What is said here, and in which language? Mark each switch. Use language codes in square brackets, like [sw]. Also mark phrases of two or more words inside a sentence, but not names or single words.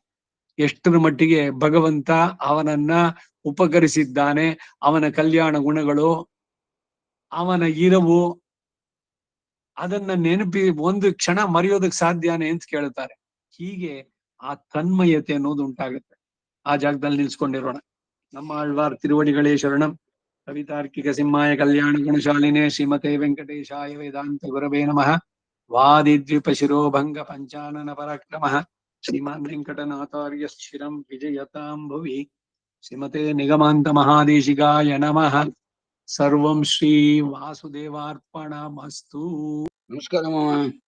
[kn] ಎಷ್ಟರ ಮಟ್ಟಿಗೆ ಭಗವಂತ ಅವನನ್ನ ಉಪಕರಿಸಿದ್ದಾನೆ, ಅವನ ಕಲ್ಯಾಣ ಗುಣಗಳು, ಅವನ ಇರವು, ಅದನ್ನ ನೆನಪಿ ಒಂದು ಕ್ಷಣ ಮರೆಯೋದಕ್ಕೆ ಸಾಧ್ಯನೇ ಅಂತ ಕೇಳ್ತಾರೆ. ಹೀಗೆ ಆ ತನ್ಮಯತೆ ಅನ್ನೋದು ಉಂಟಾಗುತ್ತೆ. ಆ ಜಾಗದಲ್ಲಿ ನಿಲ್ಸ್ಕೊಂಡಿರೋಣ. ನಮ್ಮ ಆಳ್ವಾರ್ [ta] திருவடிகளே சரணம். [sa] कवितार्किक सिंहाय कल्याण गुणशालिने श्रीमते वेङ्कटेशाय वेदान्त गुरवे नमः. वादिद्विप शिरोभङ्ग पञ्चानन पराक्रमः श्रीमान् वेङ्कटनाथार्य शिरं विजयतां भुवि. श्रीमते निगमान्त महादेशिकाय नमः. सर्वं श्री वासुदेवार्पणमस्तु. [kn] ನಮಸ್ಕಾರ ಮಾವ.